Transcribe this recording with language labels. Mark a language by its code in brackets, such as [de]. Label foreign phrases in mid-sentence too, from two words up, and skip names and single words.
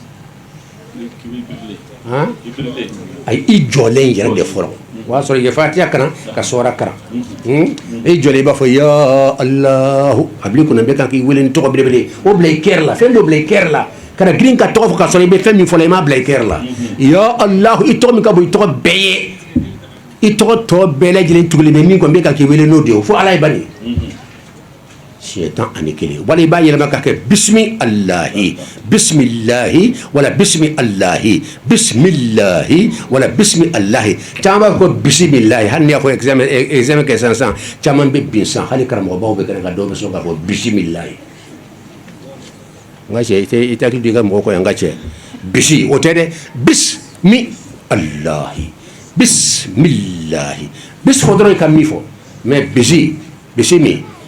[bm] ayi i jɔlen yɛrɛ de fɔlɔ o y'a sɔrɔ i ye Fatiha karan ka sura karan i jɔlen i b'a fɔ [ar] يا الله [bm] a b'i kunna bɛɛ kan k'i wele ni tɔgɔ belebele o bila i kɛrɛ la fɛn dɔ bila i kɛrɛ la kana girin ka tɔgɔ fɔ ka sɔrɔ i bɛ fɛn min fɔlɔ i m'a bila i kɛrɛ la [ar] يا الله [bm] i tɔgɔ min ka bon i tɔgɔ bɛɛ ye i tɔgɔ tɔ bɛɛ lajɛlen tugulen bɛ min kɔni bɛ kan k'i wele n'o de ye fo Ala ye bani siɲɛ 11 wala i b'a yɛlɛma ka kɛ [ar] بسم الله بسم الله [bm] wala [ar] بسم الله بسم الله [bm] wala [ar] بسم الله [bm] caman b'a fɔ ko bisimilahi hali n'i y'a fɔ examen kɛ sisan caman bɛ bin sisan hali karamɔgɔbaw bɛ kɛnɛ kan dɔw bɛ sɔn k'a fɔ bisimilahi n ka cɛ i tɛ hakili to i ka mɔgɔ kɔ yan n ka cɛ bisi o tɛ dɛ [ar] بسم الله بسم الله [bm] bisi fɔ dɔrɔn i ka min fɔ mais bisimi